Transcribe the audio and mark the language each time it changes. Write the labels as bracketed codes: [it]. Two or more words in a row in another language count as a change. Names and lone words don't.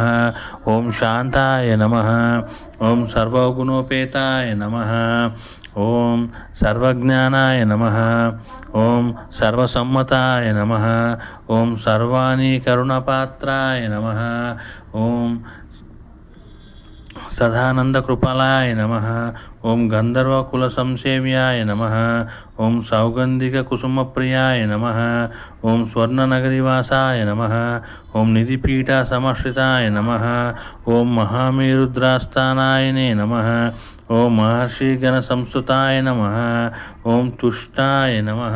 [sa] ओम शांताय नमः। ओम सर्वगुणोपेताय नमः। ओम सर्वज्ञानाय नमः। ओम सर्वसम्मताय नमः। ओम सर्वाणीकरुणपात्राय नमः। ओम सदानंदकृपालाय नमः। ఓం గంధర్వకులసంసేవ్యాయ నమః. ఓం సౌగంధికకుసుమప్రియాయ నమః. ఓం స్వర్ణనగరివాసాయ నమః. ఓం నిధిపీఠసమశ్రితాయ నమః. ఓం మహామేరుద్రాస్థానాయనే నమః. ఓం మహర్షిగణసంస్తుతాయ నమః. ఓం తుష్టాయ నమః.